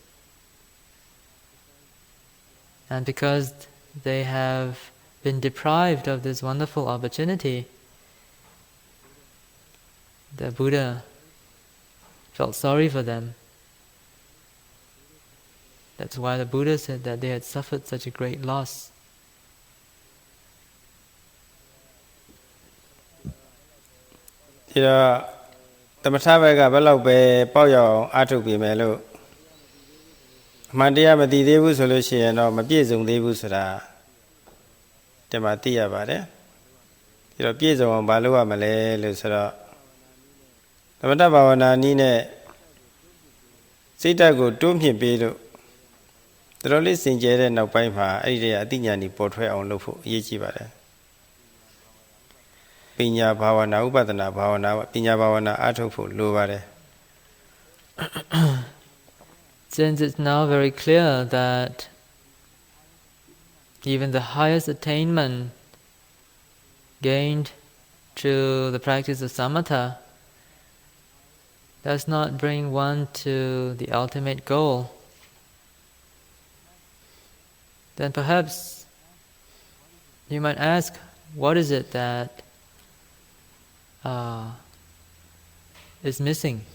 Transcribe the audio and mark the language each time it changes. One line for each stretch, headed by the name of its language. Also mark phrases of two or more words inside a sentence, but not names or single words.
English: And because they have been deprived of this wonderful opportunity, the Buddha felt sorry for them. That's why the Buddha said that they had suffered such a great loss.
Burmese: ဒီတော့သမထဘက်ကဘယ်လောက်ပဲပေါက်ရအောင်အားထုတ်ပြီးမယ်လို့အမှန်တရားမသိသေးဘူးဆိုလို့ရှိ ရင်တော့မပြည့်စုံသေးဘူးဆိုတာဒီမှာသိရပါတယ်ဒီတော့ပြည့်စုံအောင်ဘာလုပ်ရမလဲလို့ဆိုတော့သမထဘာဝနာနည်းနဲ့စိတ်ဓာတ်ကိုတွန်းမြှင့်ပေးလို့တော်လေးစင်ကြဲတဲ့နောက်ပိုင်းမှာအဲ့ဒီအသိဉာဏ်ကြီးပေါ်ထွက်အောင်လုပ်ဖို့အရေးကြီးပါတယ်ပညာဘာဝနာဥပဒနာဘာဝနာပညာဘာဝနာအားထုတ်ဖို့လိုပါတယ်
English: Since it's now very clear that even the highest attainment gained through the practice of samatha does not bring one to the ultimate goal, then perhaps you might ask, what is it that is missing?